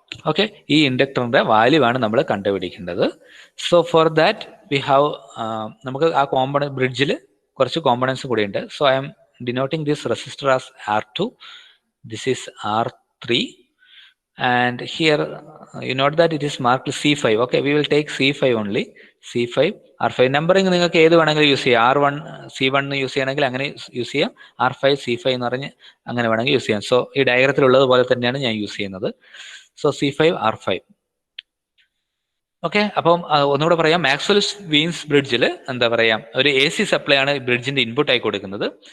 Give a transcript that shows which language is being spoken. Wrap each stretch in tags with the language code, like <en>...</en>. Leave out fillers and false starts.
<ml>Okay, ഈ ഇൻഡക്ടറിന്റെ value ആണ് നമ്മൾ കണ്ടുപിടിക്കേണ്ടത്.</ml> <en>so for that we have,</en> <ml>നമുക്ക് ആ കോമ്പണന്റ് ബ്രിഡ്ജിൽ കുറച്ച് കോമ്പണൻസ് കൂടി ഉണ്ട്.</ml> <en>So I'm denoting this resistor as R2, this is R3, and here you note that it is marked C5. Okay, we will take C5 only, C5, R5.</en> <ml>Numbering നിങ്ങൾക്ക് ഏത് വേണമെങ്കിലും use ചെയ്യാം. R1 C1 use ചെയ്യണമെങ്കിൽ അങ്ങനെ use ചെയ്യാം, R5 C5 എന്ന് പറഞ്ഞ് അങ്ങനെ വേണമെങ്കിൽ യൂസ് ചെയ്യാം. സോ ഈ ഡയഗ്രത്തിലുള്ളത് പോലെ തന്നെയാണ് ഞാൻ യൂസ് ചെയ്യുന്നത്. So C5 R5. ഓക്കെ, അപ്പം ഒന്നുകൂടെ പറയാം, മാക്സ്വെൽ-വീൻസ് ബ്രിഡ്ജിൽ എന്താ പറയാ, ഒരു AC സപ്ലൈ ആണ് ബ്രിഡ്ജിന്റെ ഇൻപുട്ട് ആയി കൊടുക്കുന്നത്.</ml>